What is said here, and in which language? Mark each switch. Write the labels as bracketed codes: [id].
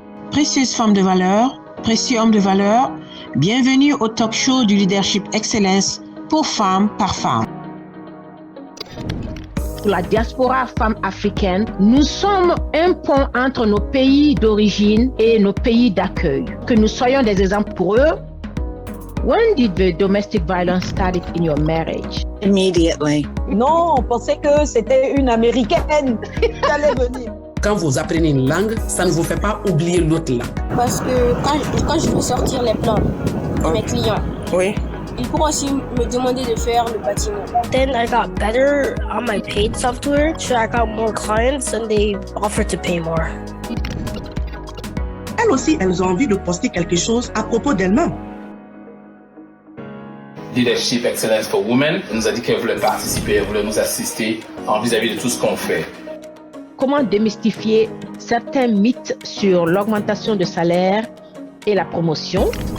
[fr] Précieuses femmes de valeur, précieux hommes de valeur, bienvenue au talk show du Leadership Excellence pour Femme par Femme. Pour la diaspora femme africaine, nous sommes un pont entre nos pays d'origine et nos pays d'accueil. Que nous soyons des exemples pour eux. [en] When did the domestic violence started in your marriage? Immediately. [fr] Non, on pensait que c'était une Américaine qui allait venir. Quand vous apprenez une langue, ça ne vous fait pas oublier l'autre langue. Parce que quand je veux sortir les plans de mes clients, oui, ils pourront aussi me demander de faire le bâtiment. [en] Then I got better on my paid software, so I got more clients and they offered to pay more. [fr] Elles aussi, elles ont envie de poster quelque chose à propos d'elles-mêmes. Leadership Excellence for Women nous a dit qu'elle voulait participer, elle voulait nous assister vis-à-vis de tout ce qu'on fait. Comment démystifier certains mythes sur l'augmentation de salaire et la promotion?